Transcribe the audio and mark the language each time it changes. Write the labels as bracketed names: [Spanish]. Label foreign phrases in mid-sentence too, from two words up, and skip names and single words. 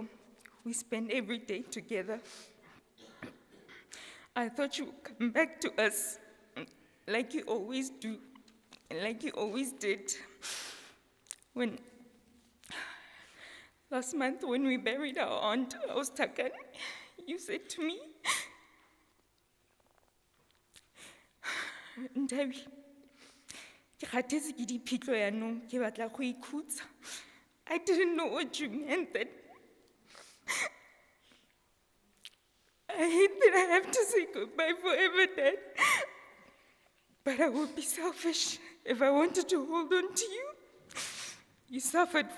[English] We spent every day together. I thought you would come back to us like you always do, and like you always did. Last month when we buried our aunt, Austakan, you said to me, [Tswana] Ntabi, ke kgathetse ke diphitlho yaanong, ke batla go ikhutsa. [English] I didn't know what you meant that. I hate that I have to say goodbye forever, Dad. But I would be selfish if I wanted to hold on to you.